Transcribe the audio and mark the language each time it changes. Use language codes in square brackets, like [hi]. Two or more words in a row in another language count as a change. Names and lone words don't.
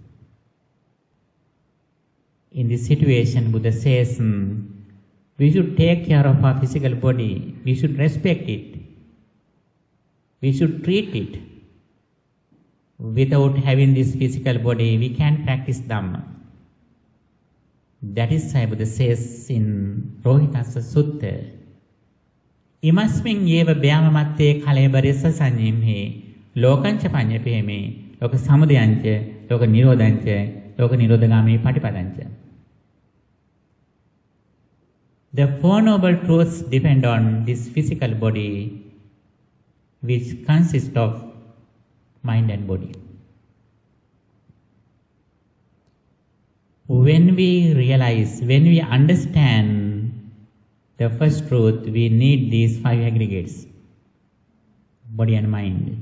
[en] In this situation, Buddha says, we should take care of our physical body. We should respect it. We should treat it. Without having this physical body, we can't practice Dhamma. That is why Buddha says in Rohitassa Sutta, [pi] Imasmin yeva vyamamatte kalebaresa sanyimhe lokancha panyapeme loka samudayancha loka nirodhancha loka nirodhagami patipadancha. [en] The Four Noble Truths depend on this physical body, which consists of mind and body. When we realize, when we understand the first truth, we need these 5 aggregates, body and mind.